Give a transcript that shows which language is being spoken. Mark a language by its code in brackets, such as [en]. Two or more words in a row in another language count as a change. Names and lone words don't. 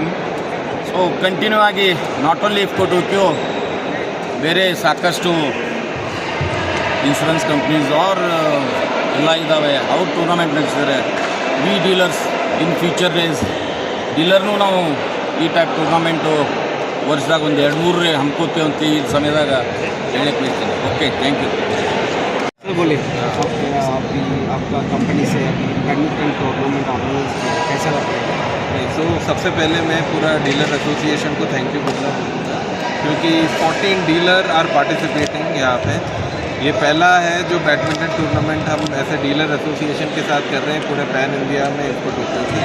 [en] so continue [kn] ಆಗಿ [en] not only [kn] ಇಫ್ಕೋ ಟೋಕಿಯೋ, ಬೇರೆ ಸಾಕಷ್ಟು [en] insurance companies are [kn] ಎಲ್ಲ ಇದ್ದಾವೆ, ಅವ್ರು ಟೂರ್ನಮೆಂಟ್ ನಡೆಸಿದ್ದಾರೆ. [en] we dealers in future days [kn] ಡೀಲರ್ನೂ ನಾವು ಈ [en] type tournament [kn] ವರ್ಷದಾಗ ಒಂದು 2-3 ಹಮ್ಕೋತೀವಿ ಅಂತ ಈ ಸಮಯದಾಗ ಹೇಳಕ್ಕೆ ಬಯಸ್ತೀನಿ. [en] OK, thank you. [hi] सर बोलिए, आपका कंपनी से [en] badminton tournament organise [hi] किया, कैसा लग रहा है? तो सबसे पहले मैं पूरा [en] dealer association [hi] को [en] thank you [hi] बोलना चाहूँगा, क्योंकि 14 [en] dealers are participating [hi] यहाँ पे. ये पहला है जो [en] badminton tournament [hi] हम ऐसे [en] dealer association [hi] के साथ कर रहे हैं पूरे [en] pan India [hi] में इसको टोक्यो से.